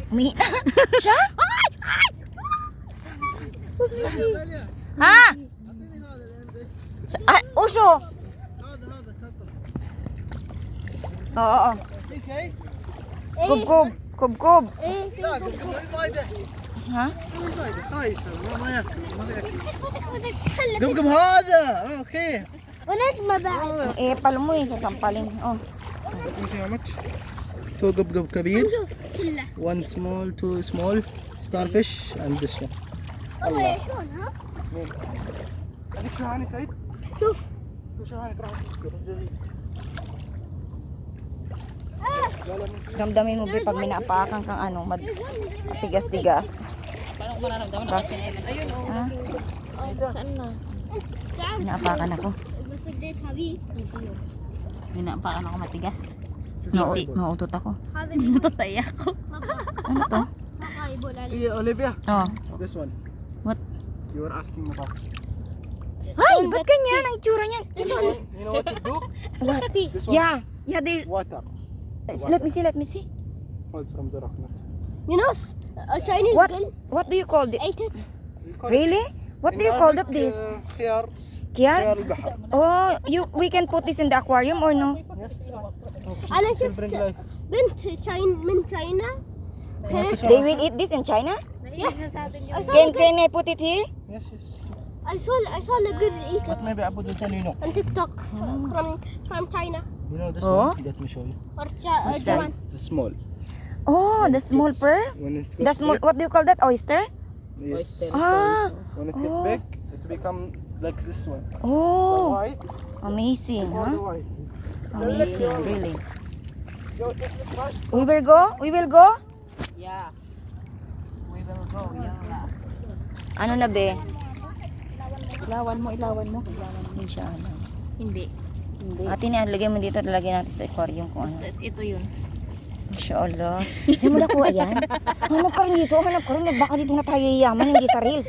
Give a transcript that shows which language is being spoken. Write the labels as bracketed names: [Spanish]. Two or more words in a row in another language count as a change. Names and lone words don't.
[Filipino] Umihi na. Siya? Ay! Ay! Saan? Ha? Uso! Oo. Kubkub. Kubkub. Ha? [Arabic] قبقب هذا اوكي. ونسمة بعد [Filipino] Eh, palo mo eh, sasampalin. Oh. [English] how much? Two [Arabic] قبقب كبير, شوف كله [English] one small, two small starfish and this one. [Arabic] والله شلون ها هذيك شو هاني سعيد؟ شوف شو هاني تروح [Filipino] Ramdamin mo ba pag minapakan kang ano, tigas-tigas. Parang mararamdaman na kasi nila. Ayun oh. Ha? Saan na? [Arabic] تعال [Filipino] Minapakan ako. [Arabic] بس اديتها بي [Filipino] Minapakan ako matigas. Mautot ako. [Arabic] هذا [Filipino] Natutay ako. Ano to? [Arabic] ما يقول عليه [English] See Olivia? Oh. This one. What? You were asking about. [Filipino] Ay, ba't ganyan ang itsura niyan? [English] You know what to do? What? This one. Yeah. Yeah, they... Water. Let me see. Hold from the rock nut. You know a Chinese What? girl What do you call it? ate it We call Really? What in do you call Arabic, this? [Arabic] خيار Kiyar? خيار البحر. [English] Oh, we can put this in the aquarium or no? Yes. [Arabic] أنا [English] Will [Arabic] شفت [English] bring life. [Arabic] بنت من China [English] This They one. will eat this in China? Yes Can I put it here? Yes, yes. I saw a girl eat But it maybe I will tell you no. on TikTok from China You know this Oh? one? Let me show you. or What's that? Japan. The small. Oh, the small pearl? When it The gets small, big, what do you call that? Oyster? yes. Ah, When it gets Oh. big, it become like this one. oh, White. amazing, All the huh? white. Amazing, really. Yo, this is right. We will go? We will go? Yeah. We will go. Yeah. [Filipino] Ano na be? Ilawan mo. Inshallah. Hindi. Ate na, lagyan mo dito, lagyan natin sa aquarium kung ano. Ito yun. Inshallah. Diyan mo nakuha yan? Hanap ka rin dito, hanap ka rin. Baka dito na tayo yayaman, hindi sa reels.